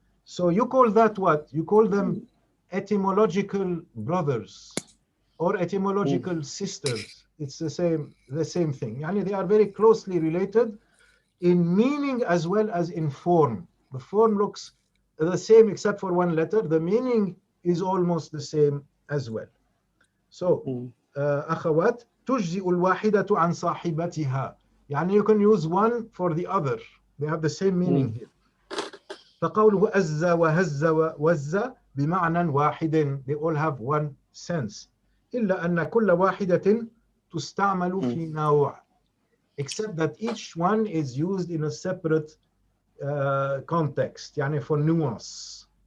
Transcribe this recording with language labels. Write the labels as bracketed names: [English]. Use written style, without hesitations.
[English] So you call that what? You call them etymological brothers or etymological sisters. It's the same thing. Yani they are very closely related in meaning as well as in form. The form looks the same except for one letter. The meaning is almost the same as well. So, [Arabic] أخوات تجزئ الواحدة عن صاحبتها. [English] يعني you can use one for the other. They have the same meaning here. [Arabic] فقوله أز وهز ووز بمعنى واحد. [English] They all have one sense. [Arabic] إلا أن كل واحدة تستعمل في نوع. [English] Except that each one is used in a separate context, يعني for nuance.